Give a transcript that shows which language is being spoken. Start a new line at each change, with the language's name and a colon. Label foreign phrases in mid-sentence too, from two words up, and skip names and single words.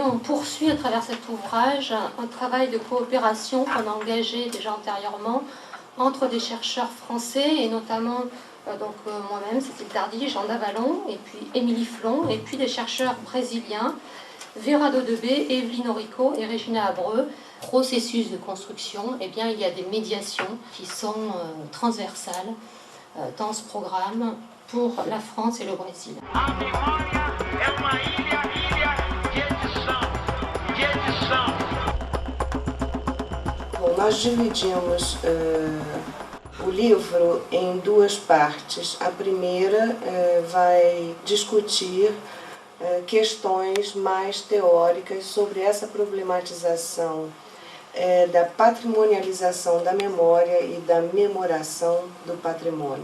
French: on poursuit à travers cet ouvrage un travail de coopération qu'on a engagé déjà antérieurement entre des chercheurs français et notamment moi-même, Cécile Tardy, Jean Davalon et puis Émilie Flon et puis des chercheurs brésiliens Vera Dodebé, Evelyne Orico et Regina Abreu. Processus de construction, eh bien, il y a des médiations qui sont transversales dans ce programme pour la France et le Brésil.
Portuguese: A memória é uma ilha de edição. Bom, nós dividimos o livro em 2 partes. A primeira vai discutir questões mais teóricas sobre essa problematização da patrimonialização da memória e da memoração do patrimônio.